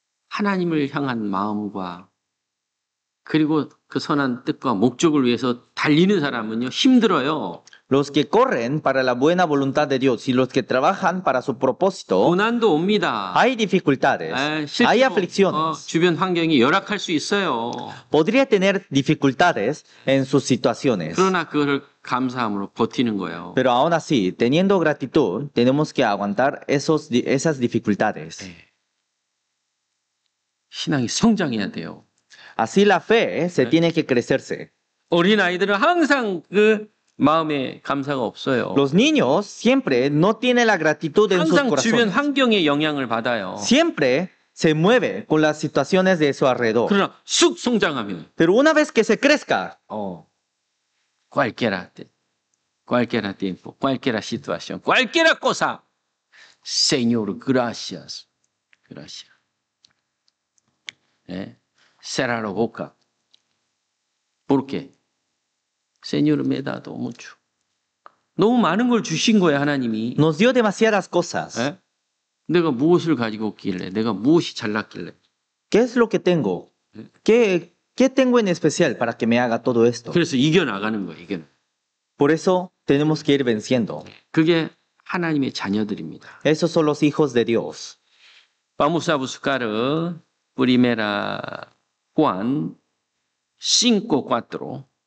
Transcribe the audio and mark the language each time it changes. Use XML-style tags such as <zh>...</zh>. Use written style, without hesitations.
<ko>하나님을 향한 마음과 그리고 그 선한 뜻과 목적을 위해서 달리는 사람은요 힘들어요.</ko> <es>Los que corren para la buena voluntad de Dios y los que trabajan para su propósito,</es> <ko>고난도 옵니다.</ko> <es>hay dificultades, hay</es> <ko>실제로</ko> <es>aflicciones.</es> <ko>주변 환경이 열악할 수 있어요.</ko> <es>Podría tener dificultades en sus situaciones.</es> <ko>그러나 그거를 감사함으로 버티는 거예요.</ko> <es>Pero aún así, teniendo gratitud, tenemos que aguantar esas dificultades.</es> <ko>신앙이 성장해야 돼요.</ko> <es>Así la fe se tiene que crecerse.</es> <ko>어린 아이들은 항상 그 마음에 감사가 없어요.</ko> <es>Los niños siempre no tienen la gratitud en sus</es> <ko>항상 주변</ko> <es>corazones.</es> <ko>환경의 영향을 받아요.</ko> <es>Siempre se mueve con las situaciones de su alrededor.</es> <ko>그러나 쑥 성장하면</ko> <es>Pero una vez que se crezca, cualquiera tiempo, cualquiera situación, cualquiera cosa, Señor, gracias, gracias. Cerrar la boca. ¿Por qué? Señor me ha dado mucho.</es> <ko>너무 많은 걸 주신 거예요, 하나님이.</ko> <es>nos dio demasiadas cosas.</es> <ko>예? 내가 무엇을 가지고 있길래, 내가 무엇이 잘났길래.</ko> <es>¿Qué es lo que tengo? ¿Qué tengo en especial para que me haga todo esto?</es> <ko>그래서 이겨나가는 거예요, 이겨나.</ko> <es>Por eso tenemos que ir venciendo.</es> <ko>그게 하나님의 자녀들입니다.</ko> <es>Esos son los hijos de Dios. Vamos a buscar Primera Juan 5:4.</es>